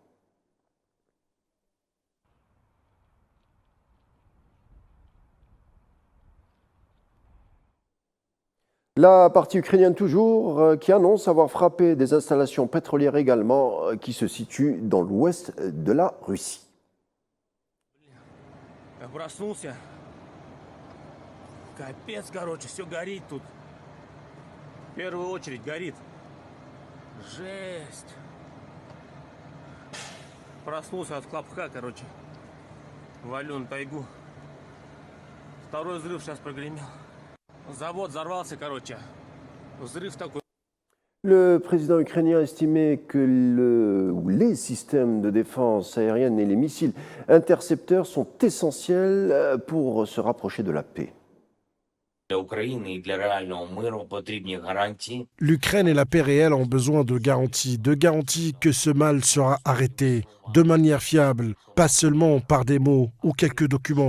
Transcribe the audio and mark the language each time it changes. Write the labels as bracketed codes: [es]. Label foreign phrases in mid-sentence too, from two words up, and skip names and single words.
[fr] La partie ukrainienne toujours, qui annonce avoir frappé des installations pétrolières également, qui se situent dans l'ouest de la Russie. [ru] Проснулся. Капец, короче, все горит тут. В первую очередь горит. Жесть. Проснулся от хлопка, короче. Валю на тайгу. Второй взрыв сейчас прогремел. Завод взорвался, короче. Взрыв такой. [fr] Le président ukrainien a estimé que les systèmes de défense aérienne et les missiles intercepteurs sont essentiels pour se rapprocher de la paix. L'Ukraine et la paix réelle ont besoin de garanties que ce mal sera arrêté de manière fiable, pas seulement par des mots ou quelques documents.